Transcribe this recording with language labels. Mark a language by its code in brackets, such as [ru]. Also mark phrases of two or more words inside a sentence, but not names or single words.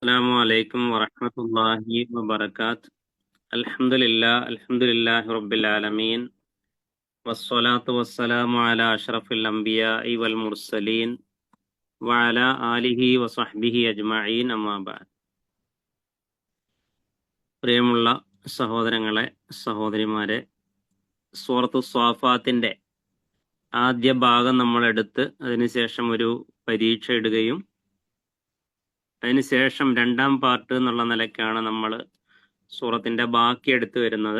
[ar] السلام عليكم ورحمة الله وبركاته. الحمد لله رب العالمين والصلاة والسلام على أشرف الأنبياء والمرسلين وعلى آله وصحبه أجمعين أما بعد. [ml] പ്രിയമുള്ള സഹോദരങ്ങളെ സഹോദരിമാരെ, സൂറത്തു സ്വാഫാത്തിന്റെ ആദ്യ ഭാഗം നമ്മളെടുത്ത് അതിനുശേഷം ഒരു പരീക്ഷ ഇടുകയും അതിനുശേഷം രണ്ടാം പാർട്ട് എന്നുള്ള നിലയ്ക്കാണ് നമ്മൾ സൂറത്തിന്റെ ബാക്കി എടുത്തു വരുന്നത്.